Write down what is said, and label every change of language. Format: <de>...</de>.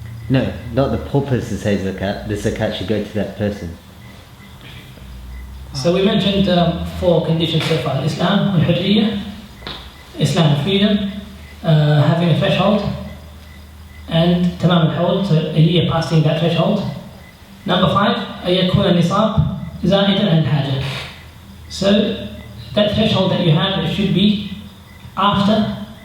<en>No, not the poor person says zakat. The zakat should go to that person. So we mentioned 4 conditions so far: Islam, al-hurriya, Islam, freedom, having a threshold, and tamam al-hawl, so a year passing that threshold.</en> <ar>Number 5, أن يكون النصاب زائدا عن الحاجة.</ar> <en>So that threshold that you have, it should be after</en>